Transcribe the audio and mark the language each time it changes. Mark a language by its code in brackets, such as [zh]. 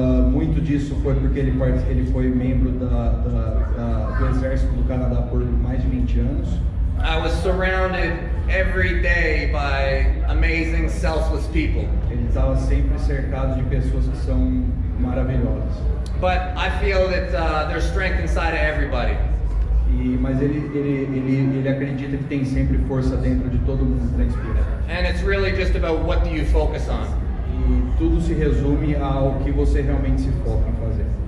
[pt] Muito disso foi porque ele foi membro do Exército do Canadá por mais de 20 anos. [en] I was surrounded every day by amazing, selfless people. [pt] Ele estava sempre cercado de pessoas que são maravilhosas. [en] But I feel that there's strength inside of everybody. [pt] Mas ele acredita que tem sempre força dentro de todo mundo para inspirar. [en] And it's really just about what do you focus on. [pt] E tudo se resume ao que você realmente se foca em fazer.